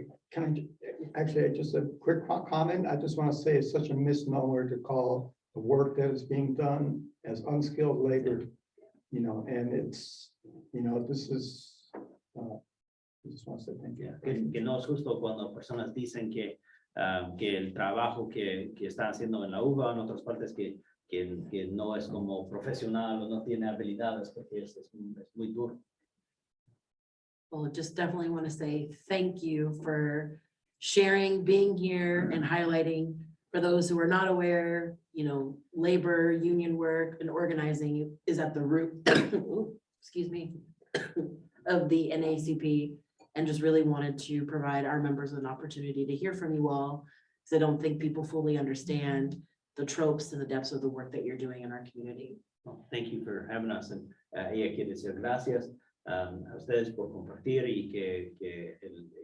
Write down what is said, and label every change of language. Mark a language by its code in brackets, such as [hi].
[en] Can I, actually, just a quick comment. I just want to say it's such a misnomer to call the work that is being done as unskilled labor, and it's, this is, I just want to say thank you. [es] Que no es justo cuando personas dicen que el trabajo que están haciendo en la UVA o en otras partes que no es como profesional o no tiene habilidades, porque es muy duro. [en] Well, just definitely want to say thank you for sharing, being here and highlighting. For those who are not aware, labor, union work and organizing is at the root, excuse me, of the NAACP, and just really wanted to provide our members an opportunity to hear from you all, because I don't think people fully understand the tropes and the depths of the work that you're doing in our community. Well, thank you for having us, and [es] ella quiere decir gracias a ustedes por compartir y que el